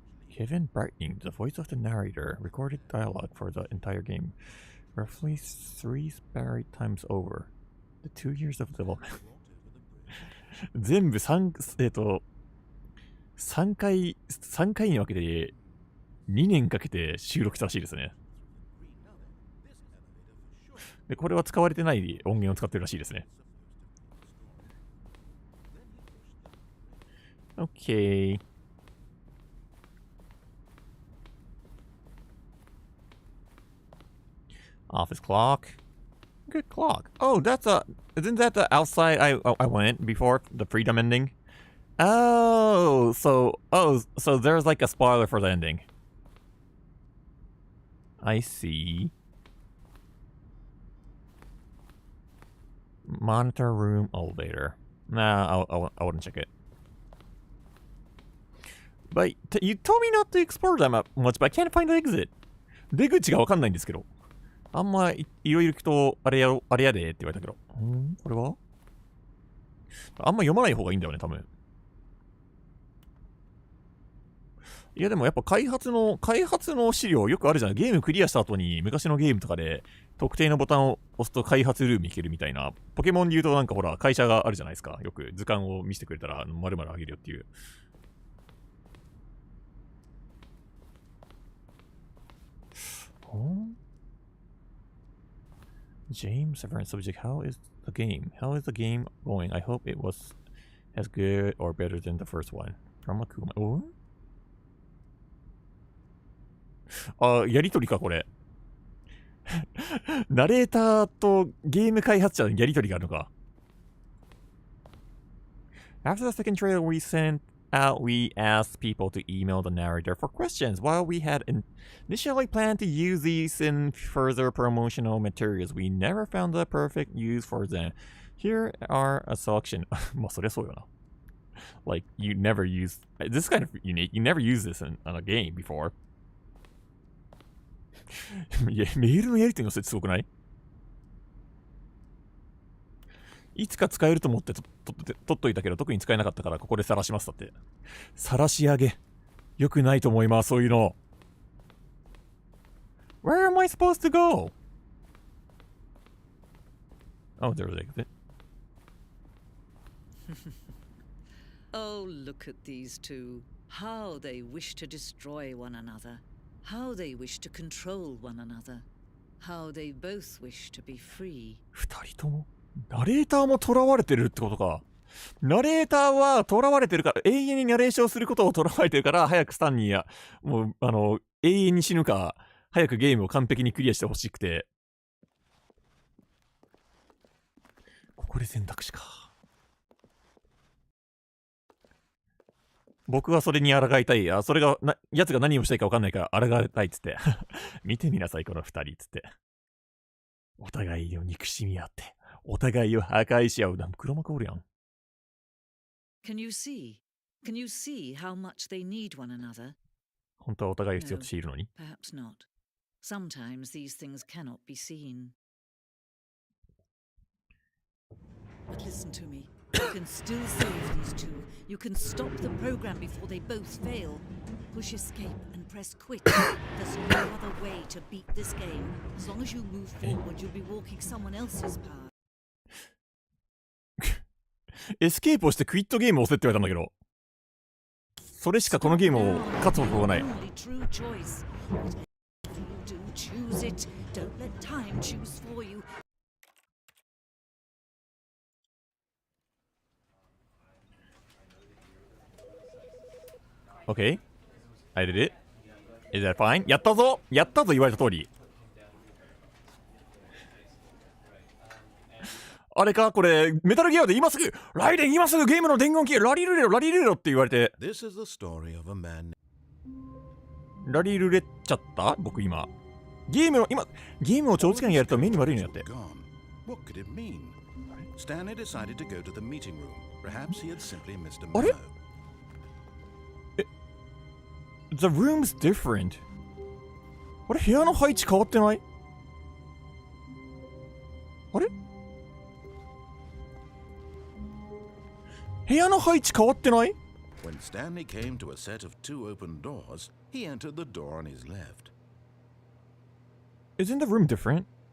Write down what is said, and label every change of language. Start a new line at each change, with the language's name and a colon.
English: Kevin Brightening, the voice of the narrator, recorded dialogue for the entire game, roughly 3 spare times over. The 2 years of development.
Japanese: 全部3回に分けて2年かけて収録したらしいですね。で、これは使われてない音源を使ってるらしいですね。
English: Okay. Office clock. Good clock. Oh, isn't that the outside I went before the freedom ending? So there's like a spoiler for the ending. I see. Monitor room elevator. Nah, I wouldn't check it. But you told me not to explore that much, but I can't find the exit.
Japanese: 出口がわかんないんですけど。あんまいろいろ聞くと、あれやでって言われたけど。これはあんま読まない方がいいんだよね、多分。いやでもやっぱ開発の資料よくあるじゃん。ゲームクリアした後に昔のゲームとかで特定のボタンを押すと開発ルーム行けるみたいな。ポケモンで言うとなんかほら会社があるじゃないですか。よく図鑑を見せてくれたら〇〇あげるよっていう。
English: James, different subject. How is the game going? I hope it was as good or better than the first one. From a Kuma.
Japanese: あ、やりとりか、これ。ナレーターとゲーム開発者のやりとりがあるのか。
English: After the second trailer we sent out, we asked people to email the narrator for questions. While we had initially planned to use these in further promotional materials, we never found the perfect use for them. Here are a selection.
Japanese: まあそりゃそうよな。
English: Like, you never used... This is kind of unique. You never used this on a game before.
Japanese: いや、メールのやり取りのせいってすごくない？いつか使えると思って取っといたけど特に使えなかったからここで晒しますだって。晒し上げ。よくないと思います、そういうの。
English: Where am I supposed to go? Oh, there's exit. Oh, look at these two. How they wish to destroy one another. How they wish to control one another. How they both wish to be free.
Japanese: 二人ともナレーターも囚われてるってことか。ナレーターは囚われてるから、永遠にナレーションすることを囚われてるから、早くスタンニーや、もう、永遠に死ぬか、早くゲームを完璧にクリアしてほしくて。ここで選択肢か。僕はそれに抗いたい。それが、奴が何をしたいか分かんないから抗いたいっつって。見てみなさい、この二人っつって。お互いを憎しみ合って、お互いを破壊し合う。黒幕おるやん。
English: Can you see how much they need one another?
Japanese: 本当はお互いを必要としているのに。
English: Perhaps not. Sometimes these things cannot be seen. But listen to me. You can still save these two. You can stop the program before they both fail. Push escape and press quit. There's no other way to beat this game. As long as you move forward, you'll be walking someone else's path.
Japanese: エスケープをしてクイットゲームを押せって言われたんだけど。それしかこのゲームを勝つ方法がない。
English: Okay. I did it. Is that fine?
Japanese: やったぞ言われた通り。あれかこれ、メタルギアで今すぐライデン今すぐゲームの伝言機ラリルレロって言われて。
English: This is the story of a man.
Japanese: ラリルレっちゃった僕今。ゲームを長時間やると目に悪いのやって。
English: What could it mean? Stanley decided to go to the meeting room. Perhaps he had simply missed a
Japanese: あれ
English: memo. The room's different.
Japanese: あれ部屋の配置変わってない？あれ部屋の配置変わってない？
English: When Stanley came to a set of two open doors, he entered the door on his left. Isn't the room different?